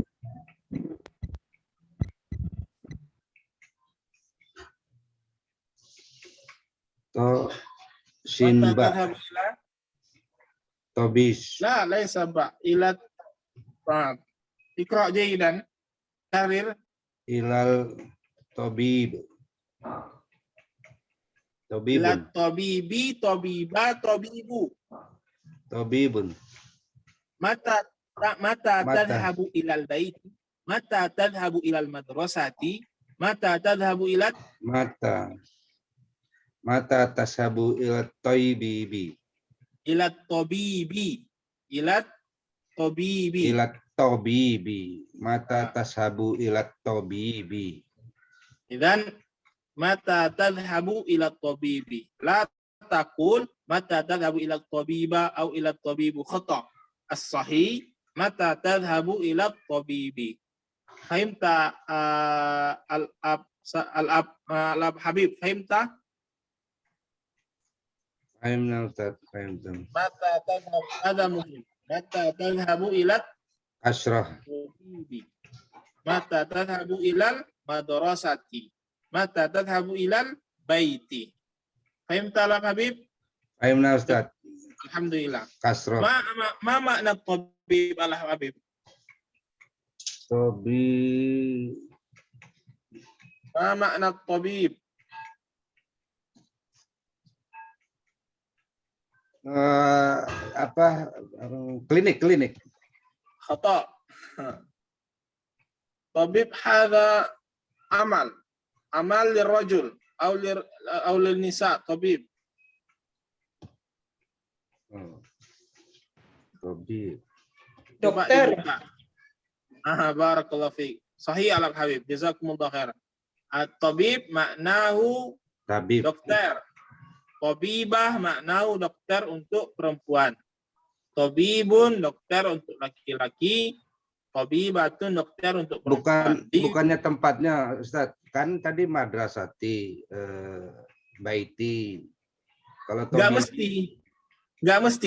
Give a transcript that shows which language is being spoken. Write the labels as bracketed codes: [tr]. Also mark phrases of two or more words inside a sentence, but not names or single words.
[ar] To Mata sinba تذهب إلى tobis لا ليس ب إلى ب. اقرأ جيدا. Karir. إلى الطبيب. Ila Tobibun. طبيبِ، طبيبَ، طبيبُ. Tobibun. Mata Mata. تذهب إلى البيت، متى تذهب إلى المدرسة، متى تذهب إلى متى تذهب إلى الطبيب. إلى طبيب، إلى طبيب. إلى الطبيب. متى تذهب إلى الطبيب. إذن متى تذهب إلى طبيب. لا تقل متى تذهب إلى طبيبة atau إلى طبيبُ، خطأ. الصحيح متى تذهب إلى طبيب. فهمت الأب حبيب، فهمت? فهمنا أستاذ، فهمت. متى تذهب، هذا مهم. متى تذهب إلى Ashrah. tabibi. متى تذهب إلى المدرسة. متى تذهب إلى البيت. فهمت الحبيب? فهمنا أستاذ. Alhamdulillah. Kasroh. ما معنى طبيب الحبيب? Tobi. ما معنى طبيب? [id] Klinik. [ar] Khata. طبيب هذا عمل للرجل أو للنساء، طبيب. Tobi. [id] Dokter. [ar] بارك الله فيك. صحيح الحبيب. جزاكم الله خيرا. الطبيب معناه Tabib. [id] dokter. Tabibah maknau dokter untuk perempuan. Tabibun dokter untuk laki-laki. Tabibatun dokter untuk perempuan. Bukannya tempatnya, Ustaz. Kan tadi madrasati, baiti. Kalau Nggak tabib, mesti. Nggak mesti.